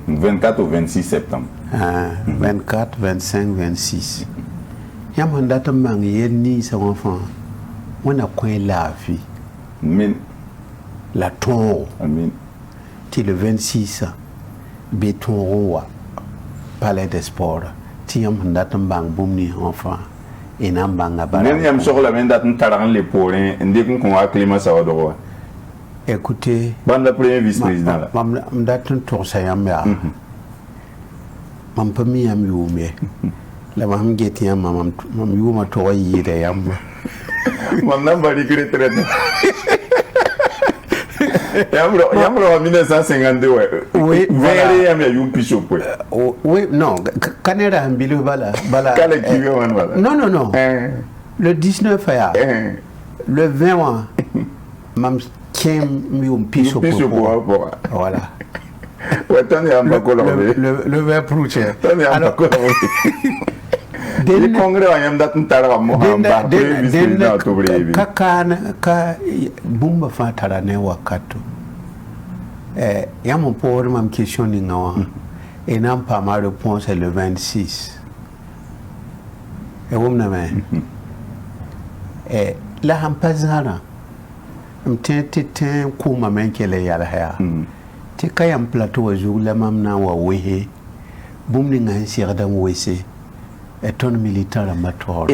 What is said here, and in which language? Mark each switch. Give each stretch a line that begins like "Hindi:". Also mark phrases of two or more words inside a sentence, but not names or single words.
French: 24 au 26 septembre
Mossi: 24 25 26 yãmb sẽn dat n mang yel ninsã wã fãa wẽnna kõ laafɩ min la tõogo amin tɩ le 26 bɩ tõog n wa
French: palais de sport
Mossi: tɩ yãmb sẽn dat n bãng bũmb ninsã wã fãa y na n bãnga nen yãmb soglame n dat n targ n le poorẽ n dɩk n kõ wa climat saoodg wa
French: écoutez
Mossi: bãmb la
French: premier vice président
Mossi: la m dat n togsa yãmb yaa mam pa mi yãmb yʋʋm ye la mam get yãmb mam yʋʋmã tog a yɩɩda yãmba mam na n ba rɩk retraite yãmb ra wa 1952 wa vẽere yãmb yaa yʋʋm pisop we
French: oui non
Mossi: ka ne ra sẽn bilf bala ka la kiuga wãn bala non le 19 yaa le 20 wã mam kẽ m yʋʋm pisop wã pʋga
French: voilà
Mossi: wa tõnd yaa n ba kolgbe
French: le 20 prochain
Mossi: tõnd yaa n ba kolgbe y congrès wã yãmb dat n targa mosã n bas
French: premier vice président
Mossi: a tʋb reebi ka kaan ka bũmba fãa tara ne wakato yãmb n pʋʋsd mam question ninga wã y na n paama réponse le 26 wʋmdame la sãn pa zãrã m tẽ tɩ tẽ n kʋʋmame n kell yalsa yaa tɩ ka yãmb plateau wã zug la mam na n wa wese bũmb ninga sẽn segda n wese tõnd militant rãmbã taoor